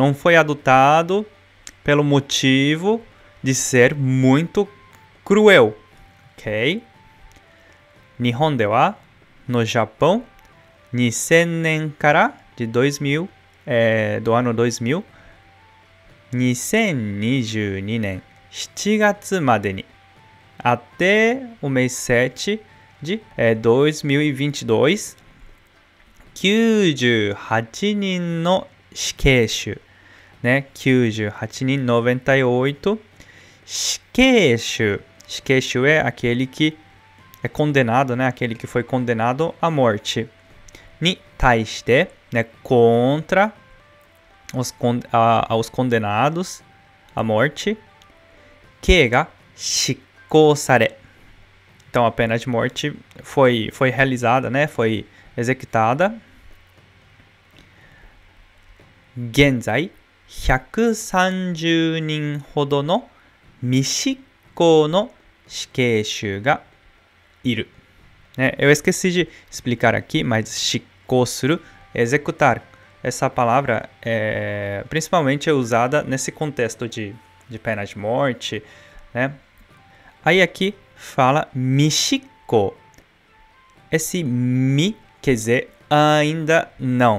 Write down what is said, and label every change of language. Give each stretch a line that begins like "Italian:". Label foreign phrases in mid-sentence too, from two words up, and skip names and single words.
Portuguese: Não foi adotado pelo motivo de ser muito cruel, ok?
Japanese: 日本では,
Portuguese: no Japão,
Japanese: 2000年から,
Portuguese: de 2000, do ano 2000,
Japanese: 2022 年7月までに
Portuguese: até o mês 7 de 2022,
Japanese: 98 人の死刑囚、ね、98人、98 死刑囚。
Portuguese: 死刑囚 é aquele que é condenado, né? Aquele que foi condenado à morte.
Japanese: に対して, né?
Portuguese: Contra aos condenados à morte.
Japanese: Que が執行され.
Portuguese: Então a pena de morte foi realizada, né? Foi executada.
Japanese: Genzai, 130人ほどの未執行の死刑囚がいる。
Portuguese: Eu esqueci de explicar aqui, mas
Japanese: 執行する,
Portuguese: executar. Essa palavra principalmente é usada nesse contexto de pena de morte, né? Aí aqui fala mishiko. Esse mi quer dizer ainda não.